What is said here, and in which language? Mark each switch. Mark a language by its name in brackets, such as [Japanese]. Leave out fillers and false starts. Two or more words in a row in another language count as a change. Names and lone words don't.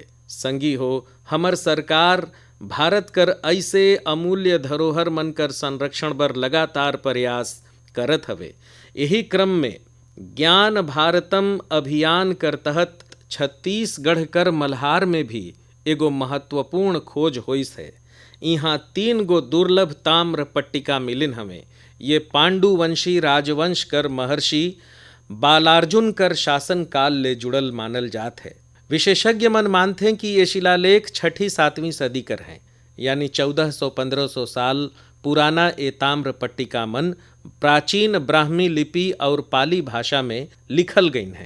[Surgujia] संगी हो, हमर सरकार भारत कर ऐसे अमूल्य धरोहर मन कर संरक्षण बर लगातार प्रयास करत हवे। यही क्रम में ज्ञान भारतम अभियान कर तहत छत्तीसगढ़ कर मल्हार में भी एगो महत्वपूर्ण खोज होइस है। यहाँ 3 गो दुर्लभ ताम्र पट्टिका मिलिन हमें। ये पांडुवंशी राजवंश कर महर्षि बालार्जुन कर शासन काल ले जुड़ल मानल जात है। विशेषज्ञ मन मानते हैं कि ये शिलालेख 6ठी-7वीं सदी कर हैं, यानी 1400-1500 साल पुराना ये ताम्र पट्टिका मन प्राचीन ब्राह्मी लिपि और पाली भाषा में लिखल गईन हैं।